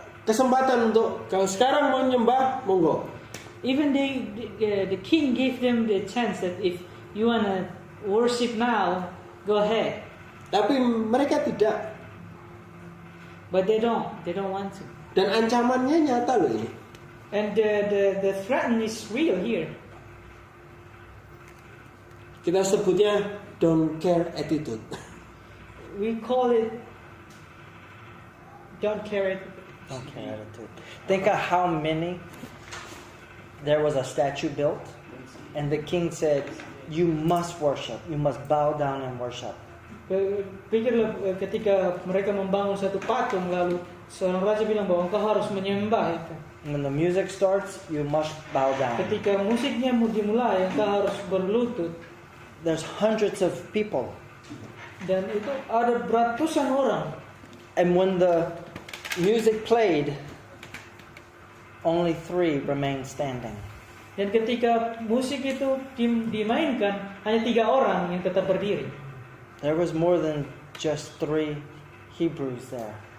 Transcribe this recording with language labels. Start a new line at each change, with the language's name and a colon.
Indonesian: kesempatan untuk kalau sekarang mau nyembah, monggo.
English: Even the king gave them the chance that if you wanna worship now, go ahead.
Indonesian: Tapi mereka tidak.
English: But they don't want to.
Indonesian: Dan ancamannya nyata loh ini.
English: And the threat is real here.
Indonesian: Kita sebutnya
English: don't care attitude. We call it don't care it. Don't care attitude. Think of how many. There was a statue built, and the king said, "You must worship. You must bow down and worship."
Indonesian: Pikirlah ketika mereka membangun satu patung, lalu seorang raja bilang bahwa engkau harus menyembah itu.
English: When the music starts, you must bow down.
Indonesian: Ketika musiknya dimulai, engkau harus berlutut.
English: There's hundreds of people,
Indonesian: Dan itu ada ratusan orang.
English: and when the music played, only 3 remained standing.
Indonesian: Dan ketika musik itu dimainkan, hanya 3 orang yang tetap berdiri.
English: There was more than just 3 Hebrews there.